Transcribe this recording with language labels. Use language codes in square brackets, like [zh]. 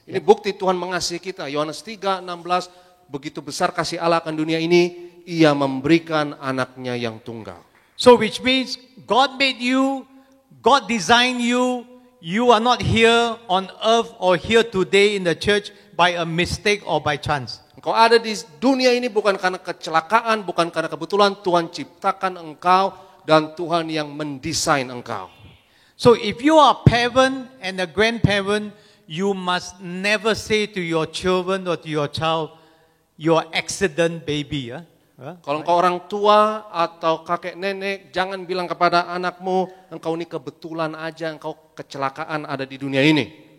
[id] Ini bukti Tuhan mengasihi kita. Yohanes 3:16, begitu besar kasih Allah akan dunia ini, Ia memberikan anaknya yang tunggal. [en] So which means God made you, God designed you, you are not here on earth or here today in the church by a mistake or by chance. [id] Engkau ada di dunia ini bukan karena kecelakaan, bukan karena kebetulan. Tuhan ciptakan engkau dan Tuhan yang mendesain engkau. [en] So if you are a parent and a grandparent, you must never say to your children or to your child, you're accident baby. [id] Kalau engkau orang tua atau kakek nenek, jangan bilang kepada anakmu, engkau ini kebetulan aja, engkau kecelakaan ada di dunia ini.